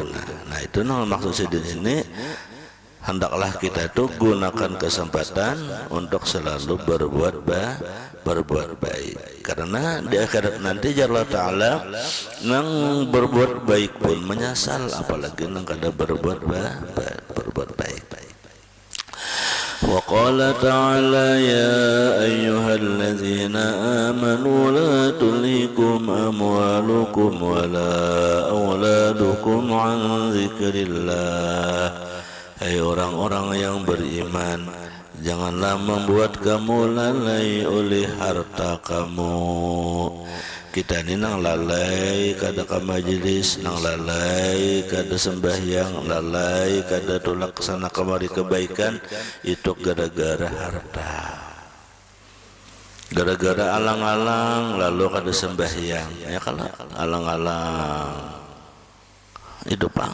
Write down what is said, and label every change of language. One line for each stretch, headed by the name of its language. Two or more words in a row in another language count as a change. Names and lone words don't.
Banjar: Nah itu nang maksud di sini. Hendaklah kita itu gunakan kesempatan untuk selalu berbuat baik. Karena di akhirat nanti Allah Ta'ala nang berbuat baik pun menyesal, apalagi nang kada berbuat baik.
Arabic: وقال تعالى يا أيها الذين آمنوا لا تلهكم أموالكم ولا أولادكم عن ذكر الله.
Indonesian: Hai orang-orang yang beriman, janganlah membuat kamu lalai oleh harta kamu.
Banjar: Kita ni nang lalai kada ka majlis, nang lalai kada sembahyang, lalai kada tolak kesana kemari kebaikan, itu gara-gara harta. Gara-gara alang-alang lalu kada sembahyang, ya kalau alang-alang itu pang.